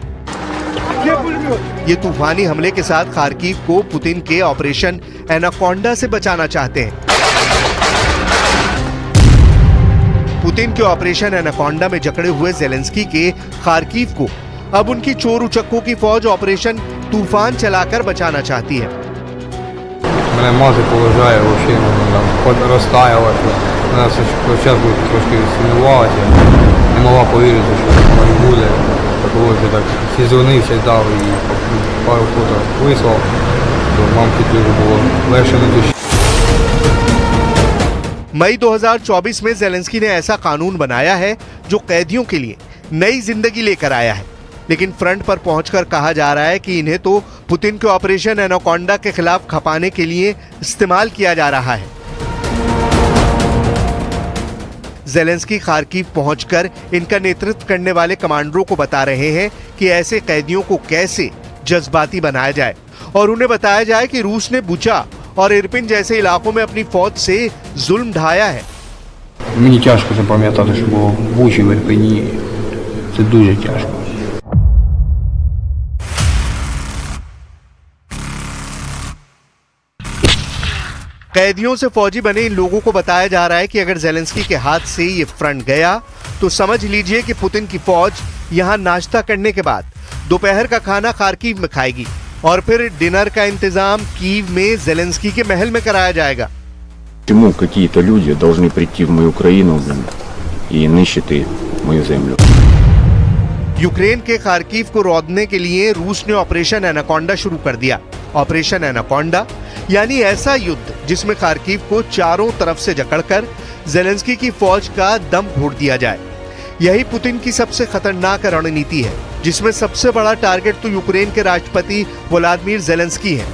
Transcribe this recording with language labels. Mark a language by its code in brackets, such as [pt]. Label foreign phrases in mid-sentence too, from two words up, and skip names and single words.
[hi] ये तूफानी हमले के साथ खार्किव को पुतिन के ऑपरेशन एनाकोंडा से बचाना चाहते हैं। पुतिन के ऑपरेशन एनाकोंडा में जकड़े हुए जेलेंस्की के खार्किव को अब उनकी चोर उचक्कों की फौज ऑपरेशन तूफान चलाकर बचाना चाहती है। [uk] Мене мати поважає, взагалі розтаяла, вона спочатку трошки сумнівалася, не могла повірити, що так буде. Такого вже так зізвонився, дав і пару фото вислав, то мамці дуже було легше на душі. [hi] मई 2024 में जेलेंस्की ने ऐसा कानून बनाया है जो कैदियों के लिए नई जिंदगी लेकर आया है, लेकिन फ्रंट पर पहुंचकर कहा जा रहा है कि इन्हें तो पुतिन के ऑपरेशन एनाकोंडा के खिलाफ खपाने के लिए इस्तेमाल किया जा रहा है। जेलेंस्की खार्किव पहुंचकर इनका नेतृत्व करने वाले कमांडरों को बता रहे हैं कि ऐसे कैदियों को कैसे जज्बाती बनाया जाए और उन्हें बताया जाए कि रूस ने बुचा और इरपिन जैसे इलाकों में अपनी फौज से जुल्म ढाया है। [uk] Мені тяжко запам'ятати, що було в Бучі, в Ірпені. Це дуже тяжко. [hi] कैदियों से फौजी बने इन लोगों को बताया जा रहा है कि अगर जेलेंस्की के हाथ से ये फ्रंट गया तो समझ लीजिए कि पुतिन की फौज यहां नाश्ता करने के बाद दोपहर का खाना खार्किव में खाएगी और फिर डिनर का इंतजाम कीव में जेलेंस्की के महल में कराया जाएगा। [ru] Почему какие-то люди должны прийти в мою Украину, блин, и нищеты мою землю? [hi] यूक्रेन के खार्किव को रौंदने के लिए रूस ने ऑपरेशन एनाकोंडा शुरू कर दिया। ऑपरेशन एनाकोंडा यानी ऐसा युद्ध जिसमें खार्किव को चारों तरफ से जकड़कर जेलेंस्की की फौज का दम घोट दिया जाए। यही पुतिन की सबसे खतरनाक रणनीति है, जिसमें सबसे बड़ा टारगेट तो यूक्रेन के राष्ट्रपति व्लादिमीर जेलेंस्की है।